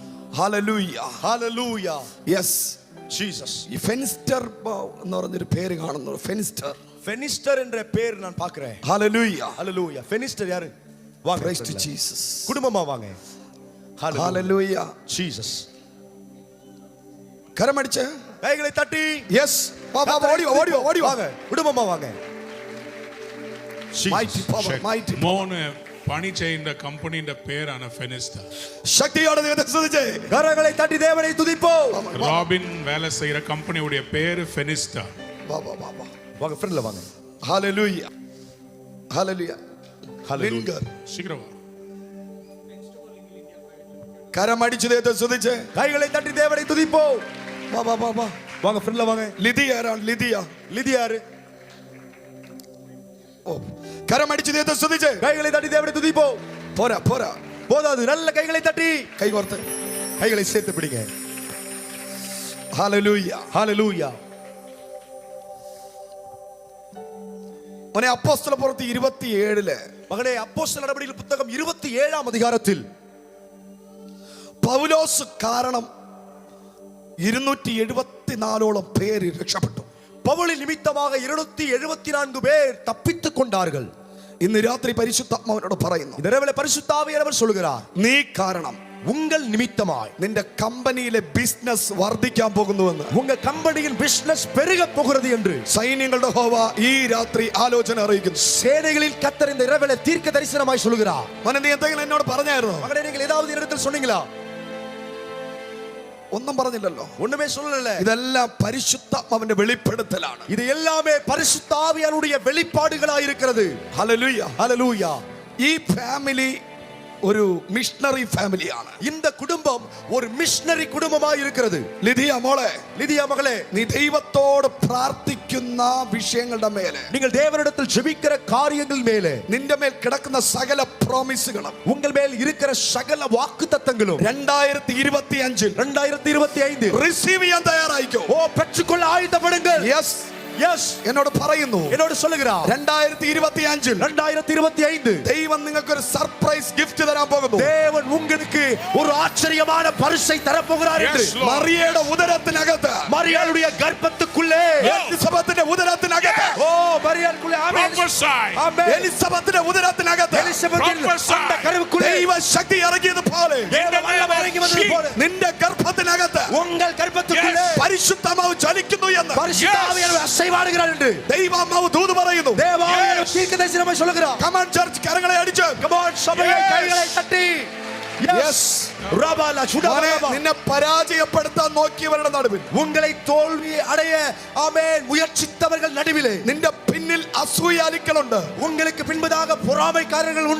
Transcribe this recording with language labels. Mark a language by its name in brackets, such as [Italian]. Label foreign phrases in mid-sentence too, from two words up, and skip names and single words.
[English] Hallelujah. Hallelujah. Yes. Jesus. [Malayalam] ഈ ഫെനിസ്റ്റർ എന്ന് പറഞ്ഞൊരു പേര് കാണുന്നു. ഫെനിസ്റ്റർ. [Tamil] ഫെനിസ്റ്റർ என்ற பேர் நான் பார்க்கிறேன். [English] Hallelujah. [Tamil] Hallelujah. ஃபெனிஸ்டர் யாரு? வாங்க. [English] Praise to Jesus. [Tamil] குடும்பமா வாங்க. [English] Hallelujah. Jesus. [Tamil] கரமடிச்சு கைகளை தட்டி. Yes. ஓடி வாங்க. குடும்பமா வாங்க. [English] Mighty power, mighty. [Malayalam] മോന് പണി ചെയ്യുന്ന കമ്പനിയുടെ പേരാണ് ഫെനിസ്റ്റർ. ശക്തിയോടെ ദൈവത്തെ സ്തുതിച്ചേ. [Tamil] கரங்களை தட்டி தேவனை துதிப்போம். ராபின் வேலை செய்யற கம்பெனியோட பேரு ஃபெனிஸ்டர். வா. வாங்க ஃப்ரெண்ட்ல வாங்க. Hallelujah. Hallelujah. Hallelujah. சீக்கிரம் வா. [Malayalam] കരമടിച്ച് ദൈവത്തെ സ്തുതിച്ചേ. [Tamil] கைகளை தட்டி தேவனை துதிப்போம். [Malayalam] വാ. [Tamil] வாங்க ஃப்ரெண்ட்ல வாங்க. [Malayalam] ലിദിയ. [Tamil] லிதியாரு. [Malayalam] ഓ കരമടിച്ച് ദൈവത്തെ സ്തുതിച്ചേ. [Tamil] கைகளை தட்டி தேவனை துதிப்போம். [Malayalam] പോരാ [Tamil] போதாது. நல்ல கைகளை தட்டி [Malayalam] കൈ കോർത്ത് [Tamil] கைகளை சேர்த்து பிடிங்க. [English] Hallelujah. Hallelujah. [Malayalam] മോനെ അപ്പോസ്തലപ്രവൃത്തി 27 മകനെ അപ്പോസ്തല നടപടികൾ പുസ്തകം 27 അധികാരത്തിൽ പൗലോസ് കാരണം 274 പേര് രക്ഷപ്പെട്ടു. [Tamil] പൗലോസ് നിമിത്തமாக 274 பேர் தப்பித்துக் கொண்டார்கள். [Malayalam] ഇന്ന് രാത്രി പരിശുദ്ധാത്മാവിനോട് പറയുന്നു, [Tamil] இரவிலே பரிசுத்த ஆவியானவர் சொல்கிறார், [Malayalam] നീ കാരണം [Tamil] உங்கள் நிமித்தமாய் [Malayalam] നിന്റെ കമ്പനിയിലെ ബിസിനസ് വർദ്ധിക്കാൻ പോകുന്നുവെന്ന്, [Tamil] உங்க கம்பெனியின் பிசினஸ் பெருக போகிறது என்று [Malayalam] സൈന്യങ്ങളുടെ യഹോവ ഈ രാത്രി ആലോചന അറിയിക്കുന്നു. [Tamil] சேனைகளில் கர்த்தர் இந்த இரவிலே தீர்க்க தரிசனமாய் சொல்கிறார். [Malayalam] മോനെ നീ എന്തെങ്കിലും എന്നോട് പറഞ്ഞായിരുന്നോ? [Tamil] மகனே நீங்கள் ஏதாவது இடத்தில் சொன்னீங்களா? [Malayalam] ഒന്നും പറഞ്ഞില്ലല്ലോ. [Tamil] ஒண்ணுமே சொல்லல. [Malayalam] ഇതെല്ലാം പരിശുദ്ധാത്മാവിന്റെ വെളിപ്പെടുത്തലാണ്. [Tamil] இது எல்லாமே பரிசுத்த ஆவியானுடைய வெளிப்பாடுகளாய் இருக்கிறது. [Malayalam] ഹല്ലേലൂയ. [Tamil] ஹல்லேலூயா. [Malayalam] ഈ ഫാമിലി ഒരു മിഷണറി ഫാമിലിയാണ്. [Tamil] இந்த குடும்பம் ஒரு மிஷனரி குடும்பமாய் இருக்கிறது. [Malayalam] ലിദിയ മോളെ, [Tamil] லிதியா மகளே, [Malayalam] നീ ദൈവത്തോട് പ്രാർത്ഥിക്കുന്ന വിഷയങ്ങളുടെ മേലെ, [Tamil] நீங்கள் தேவனிடத்தில் ஜெபிக்கிற காரியங்கள் மேலே, [Malayalam] നിന്റെ മേൽ കിടക്കുന്ന സകല പ്രോമിസുകളും [Tamil] உங்கள் மேல் இருக்கிற சகல வாக்குத்தத்தங்களும் [Malayalam] 2025 റിസീവ് ചെയ്യാൻ തയ്യാറായിക്കോ. [Tamil] ஓ பெற்றுக்கொள்ள ஆயத்தப்படுங்கள். [Malayalam] യെസ് [Tamil] எஸ் [Malayalam] എന്നോട് പറയുന്നു, [Tamil] என்னோடு சொல்லுகிறார். [Malayalam] 2025 ദൈവം നിങ്ങൾക്ക് ഒരു [English] surprise gift [Malayalam] തരാൻ പോകുന്നു. [Tamil] தேவன் உங்களுக்கு ஒரு ஆச்சரியமான பரிசை தர போகிறார் என்று. [Malayalam] മറിയയുടെ ഉദരത്തിനകത്ത്, [Tamil] மரியாளுடைய கர்ப்பத்துக்குள்ளே, [Malayalam] എലിസബത്തിന്റെ ഉദരത്തിനകത്ത്, [Tamil] ஓ மரியாளுக்குள்ளே, ஆமென், ஆமென், [Malayalam] എലിസബത്തിന്റെ ഉദരത്തിനകത്ത് [Tamil] எலிசபெத்தின் அந்த கருவுக்குள்ளே [Malayalam] ദൈവ ശക്തി ഇറങ്ങിയതുപോലെ [Tamil] தேவ வல்லமை இறங்கி வந்தது போல [Malayalam] നിന്റെ ഗർഭത്തിനകത്ത് [Tamil] உங்கள் கர்ப்பத்துக்குள்ளே [Malayalam] പരിശുദ്ധാത്മാവ് ചലിക്കുന്നു എന്ന് [Tamil] பரிசுத்த ஆவியானவர் அசைவாடுகிறார் என்று [Malayalam] ദൈവാത്മാവ് ദൂത് പറയുന്നു. [Tamil] தேவாவியானவர் தீர்க்கதரிசனமாய் சொல்கிறார். [English] Come on church, [Malayalam] കരങ്ങളെ അടിച്ച്. [English] Come on [Tamil] சபையை கைகளை தட்டி. [English] Yes. ரபாலா சுடபலபா. [Malayalam] നിന്നെ പരാജയപ്പെടുത്താൻ നോക്കിയവരുടെ നടുവിൽ, [Tamil] உங்களை தோல்வி அடைய ஆமென் முயற்சித்தவர்கள் நடுவிலே, [Malayalam] നിന്റെ പിന്നിൽ അസൂയാലിക്കളുണ്ട്. [Tamil] உங்களுக்கு பின்பதாக பொறாமைக்காரர்கள் உண்டு.